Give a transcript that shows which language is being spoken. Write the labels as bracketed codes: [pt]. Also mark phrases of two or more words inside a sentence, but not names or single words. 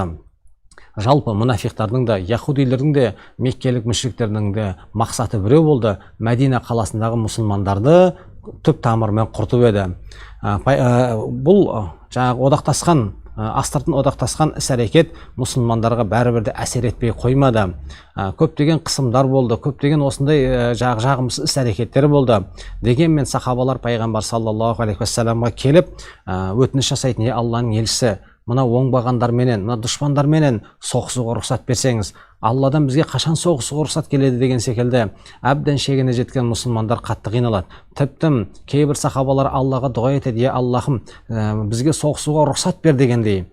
[kk] Жалпы мұнафиқтардың да, яһудилердің де, меккелік мүшриктердің де мақсаты біреу болды: Мәдина қаласындағы мұсылмандарды түп тамырымен құрту еді. Бұл жаңағы одақтасқан, астыртын одақтасқан іс-әрекет мұсылмандарға бәрібір де әсер етпей қоймады. Көптеген қысымдар болды, көптеген осындай жағымсыз іс-әрекеттер болды. Дегенмен сахабалар пайғамбар саллаллаху алейхи ва салламға келіп өтініш жасайтын: Алланың елшісі, мына оңбағандарменен, мына дұшпандарменен соғысуға рұқсат берсеңіз, Алладан бізге қашан соғысуға рұқсат келеді деген секілді әбден шегіне жеткен мұсылмандар қатты қиналады. Тіптен кейбір сахабалар Аллаға дұға етеді: Аллахым, бізге соғысуға рұқсат бер дегендей.